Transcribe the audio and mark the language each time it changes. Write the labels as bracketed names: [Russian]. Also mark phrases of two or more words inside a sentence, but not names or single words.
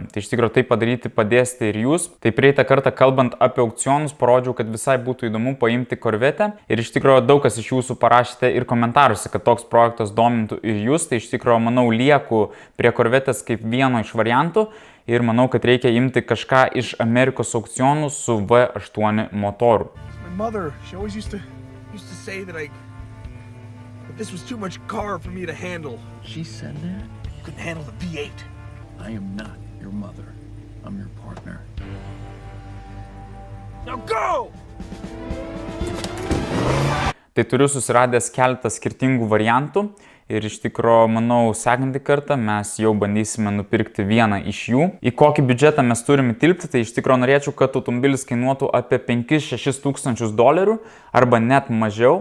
[Lithuanian] Tai iš tikrųjų tai padaryti padėsite ir jūs. Tai prieitą kartą kalbant apie aukcionus, parodžiau, kad visai būtų įdomu paimti korvetę. Ir iš tikrųjų daug kas iš jūsų parašėte ir komentaruose, kad toks projektas domintų ir jūs. Tai iš tikrųjų, manau, lieku prie korvetės kaip vieno iš variantų. Ir manau, kad reikia imti kažką iš Amerikos aukcionų su V8 motoru. [English] This was too much car for me to handle. She said that? Couldn't handle the V8. I am not your mother. I'm your partner. Now go! [Lithuanian] Tai turiu susiradęs keletą skirtingų variantų ir iš tikrųjų, manau, sekantį kartą mes jau bandysime nupirkti vieną iš jų. Į kokį biudžetą mes turime tilpti, tai iš tikrųjų norėčiau, kad automobilis kainuotų apie 5-6 tūkstančius dolerių arba net mažiau.